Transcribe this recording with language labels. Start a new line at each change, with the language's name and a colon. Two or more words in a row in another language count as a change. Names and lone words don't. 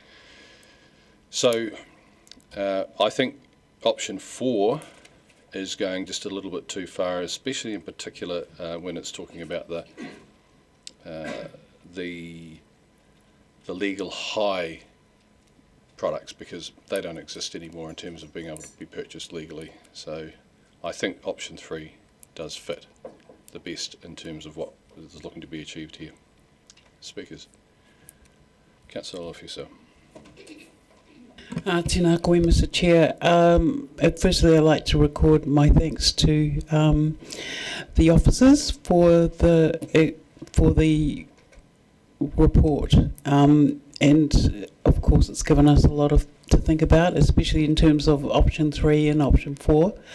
English: So I think option 4 is going just a little bit too far, especially in particular when it's talking about the legal high products, because they don't exist anymore in terms of being able to be purchased legally. So I think option 3 does fit the best in terms of what is looking to be achieved here. Speakers. Councillor Lofiso.
Māori: Tēnā koe,
English: Mr. Chair. Firstly, I'd like to record my thanks to the officers for the report, and of course, it's given us a lot to think about, especially in terms of option 3 and option 4.